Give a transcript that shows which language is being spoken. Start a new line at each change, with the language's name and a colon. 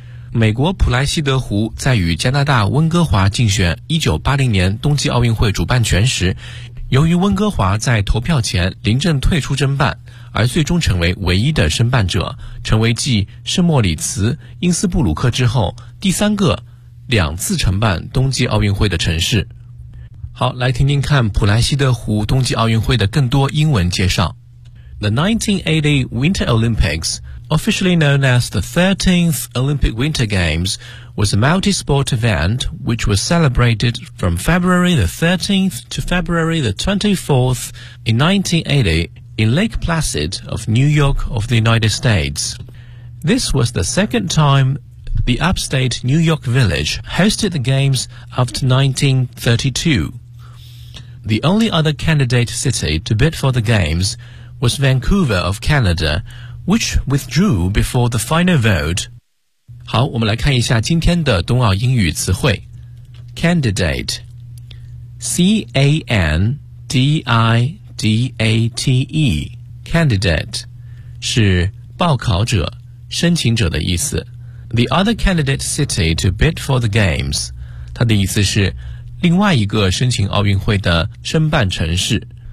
Chinese: 美国普莱西德湖在与加拿大温哥华竞选1980年冬季奥运会主办权时，由于温哥华在投票前临阵退出申办，而最终成为唯一的申办者，成为继圣莫里茨、因斯布鲁克之后第三个两次承办冬季奥运会的城市。好，来听听看普莱西德湖冬季奥运会的更多英文介绍。
English: The 1980 Winter Olympics,Officially known as the 13th Olympic Winter Games, was a multi-sport event which was celebrated from February the 13th to February the 24th in 1980 in Lake Placid of New York of the United States. This was the second time the upstate New York Village hosted the Games after 1932. The only other candidate city to bid for the Games was Vancouver of Canada,Which withdrew before the final vote.
Chinese: 好，我们来看一下今天的冬奥英语词汇。 Candidate, C-A-N-D-I-D-A-T-E, candidate, 是报考者、申请者的意思。
English: The other candidate city to bid for the games,
Chinese: 它的意思是另外一个申请奥运会的申办城市。